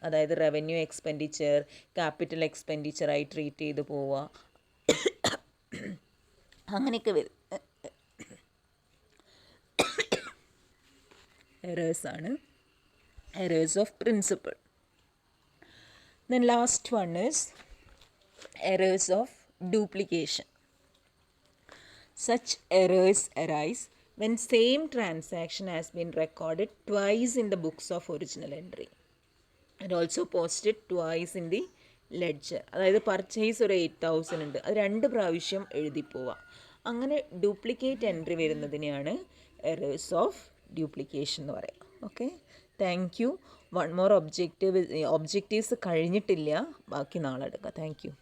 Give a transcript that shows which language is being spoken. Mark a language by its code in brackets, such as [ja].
[ml] അതായത് revenue expenditure capital എക്സ്പെൻഡിച്ചറായി treat ചെയ്ത് പോവുക, അങ്ങനെയൊക്കെ വരും എറേഴ്സാണ് errors of principle. [en] Then last one is errors of duplication. Such errors arise when same transaction has been recorded twice in the books of original entry and also posted twice in the ledger. [ml] അതായത് purchase ഒരു 8,000 ഉണ്ട്, അത് 2 പ്രാവശ്യം എഴുതി പോവുക. അങ്ങനെ duplicate entry വരുന്നതിനെയാണ് errors of duplication എന്ന് പറയാം. [en] Okay, thank you. One more objectives [ml] കഴിഞ്ഞിട്ടില്ല, ബാക്കി നാളെ എടുക്കാം. [en] Thank you.